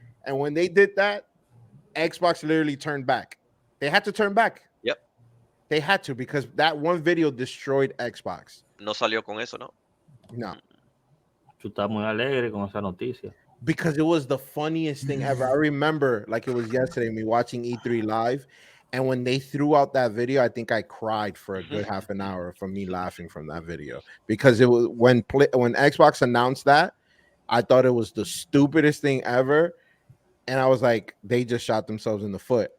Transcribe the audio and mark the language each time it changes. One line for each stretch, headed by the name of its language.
English: And when they did that, Xbox literally turned back. They had to turn back. Yep. They had to, because that one video destroyed Xbox.
Spanish: No salió con eso, ¿no? No. Tú estás muy alegre con esa noticia.
English: Because it was the funniest thing ever. I remember like it was yesterday, me watching E3 live, and when they threw out that video, I think I cried for a good half an hour from me laughing from that video, because it was when Xbox announced that, I thought it was the stupidest thing ever, and I was like, they just shot themselves in the foot.